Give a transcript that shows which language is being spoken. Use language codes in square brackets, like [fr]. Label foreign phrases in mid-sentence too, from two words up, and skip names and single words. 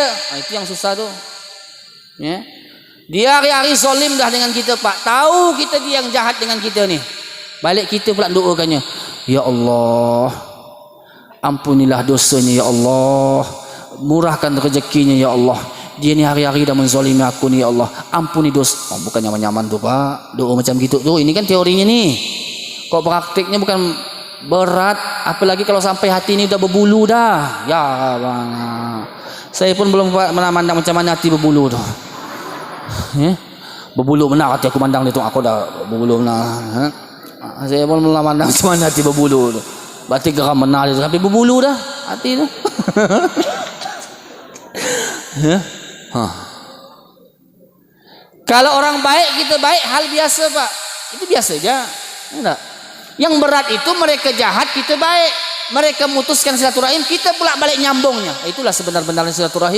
[ms] Itu yang susah tuh. Ya. Dia hari-hari zolim dah dengan kita, Pak. Tahu kita dia yang jahat dengan kita nih. Balik kita pula doakannya, ya Allah, ampunilah dosanya ya Allah, murahkan rezekinya ya Allah, dia ni hari-hari dah menzalimi aku ni ya Allah, ampuni dosa. Bukan nyaman-nyaman tu Pak, doa macam gitu tuh. Ini kan teorinya nih, kok praktiknya bukan berat. Apalagi kalau sampai hati ini udah berbulu dah. Ya bang, saya pun belum memandang macam mana hati berbulu tu. Ya? Berbulu benar hati aku mandang dia tu, aku dah berbulu benar. Saya pun memandang macam mana hati berbulu tu. Berarti geram benar dia, tapi berbulu dah hati tu. Ya? Kalau orang baik kita baik, hal biasa Pak. Itu biasa aja. Enggak. Yang berat itu mereka jahat kita baik. Mereka memutuskan silaturahim, kita pula balik nyambungnya. Itulah sebenar-benarnya silaturahim.